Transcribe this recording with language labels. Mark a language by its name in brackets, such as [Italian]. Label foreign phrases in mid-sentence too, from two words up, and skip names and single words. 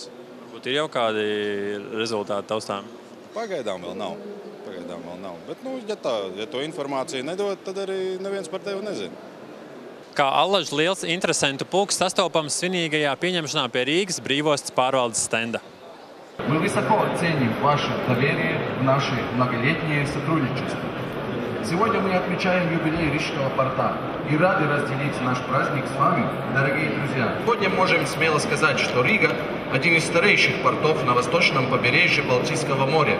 [Latvian] Varbūt ir jau kādi rezultāti taustām? Pagaidām vēl nav. Bet, ja to informāciju nedod, tad arī neviens par tevi nezina. Kā allaž liels interesentu pulks sastopams svinīgajā pieņemšanā pie Rīgas brīvostas pārvaldes stenda. [Russian] Мы высоко ценим ваше доверие в наше многолетнее сотрудничество. Сегодня мы отмечаем юбилей Рижского порта и рады разделить наш праздник с вами, дорогие друзья. Сегодня можем смело сказать, что Рига – один из старейших портов на восточном побережье Балтийского моря.